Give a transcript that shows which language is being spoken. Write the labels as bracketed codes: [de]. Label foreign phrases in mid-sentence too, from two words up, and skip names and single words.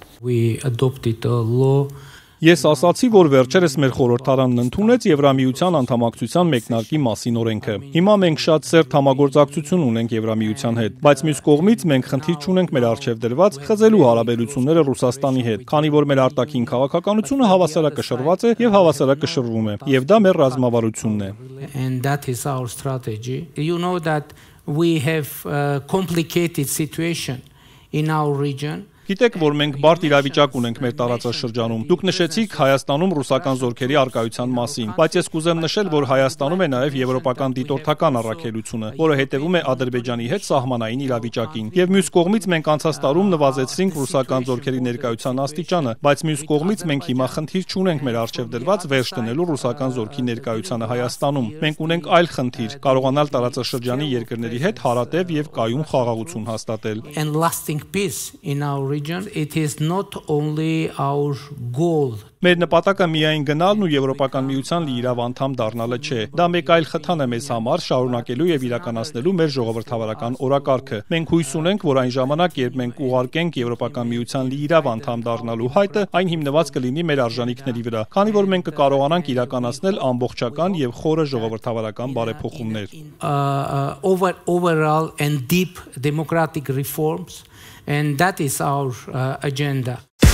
[hy] Ես ասացի, որ վերջերս մեր խորհրդարանն ընդունեց Եվրամիության անդամակցության մեկնարկի մասին օրենքը։ Հիմա մենք շատ սերտ համագործակցություն ունենք Եվրամիության հետ, բայց մյուս կողմից մենք խնդիր չունենք մեր առջև դրված խզելու հարաբերությունները Ռուսաստանի հետ, քանի որ մեր արտաքին քաղաքականությունը հավասարակշռված է եւ հավասարակշռվում է, եւ դա մեր ռազմավարությունն է։ [en] And that is our strategy. You know that we have a complicated situation in our region. [hy] Գիտեք, որ մենք բարդ իրավիճակ ունենք մեր տարածաշրջանում։ Դուք նշեցիք Հայաստանում ռուսական զորքերի առկայության մասին, բայց ես կուզեմ նշել, որ Հայաստանում է նաև եվրոպական դիտորդական առաքելությունը, որը հետևում է Ադրբեջանի հետ սահմանային իրավիճակին։ Եվ մյուս կողմից մենք անցած տարում նվազեցրինք ռուսական զորքերի ներկայության աստիճանը, բայց մյուս կողմից մենք հիմա խնդիր չունենք մեր առջև դրված վերջ դնելու ռուսական զորքի ներկայությանը Հայաստանում։ Մենք ունենք այլ խնդիր՝ կարողանալ տարածաշրջանի երկրների հետ հարատև եւ կայուն խաղաղություն հաստատել։ [en] And lasting peace in our region, it is not only our goal. [hy] Մեր նպատակը միայն գնալն ու Եվրոպական միության լիիրավ անդամ դառնալը չէ։ Դա մեկ այլ խթան է մեզ համար շարունակելու եւ իրականացնելու մեր ժողովրդավարական օրակարգը։ Մենք հույս ունենք, որ այն ժամանակ, երբ մենք ուղարկենք Եվրոպական միության լիիրավ անդամ դառնալու հայտը, այն հիմնված կլինի մեր արժանինքների վրա, քանի որ մենք կկարողանանք իրականացնել ամբողջական եւ խորը ժողովրդավարական բարեփոխումներ։ [en] Overall and deep democratic reforms, and that is our agenda.